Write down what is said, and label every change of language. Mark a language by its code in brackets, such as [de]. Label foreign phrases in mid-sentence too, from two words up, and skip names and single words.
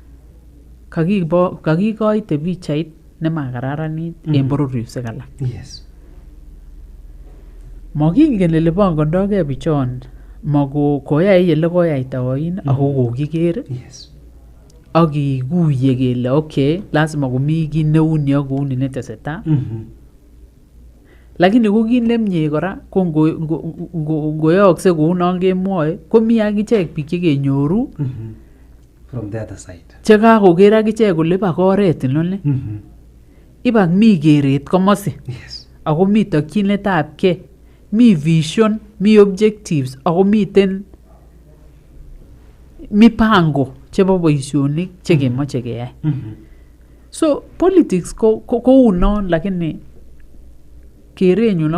[kln] kakikoite pichait nemakararanit en bororiosiek alak makingen ele pangondogei bichon koyai ele koyaita oin ako kokiker ak kikuye kele okay lazima komi kit neuni ak kouni netesetai lakini ko kit nemie kora ko ngoyookse kounon kemwoe komi akichek biik chekenyoru [en] from the other side [kln] chekakoker akichek kole iba oret inoni iba mi keret komosi ako mi tokyinetab gei mi vision mi objectives ako miten mipango chebo boisionik chekemoche keyai [en] so politics [kln] ko unon lakini kerenyun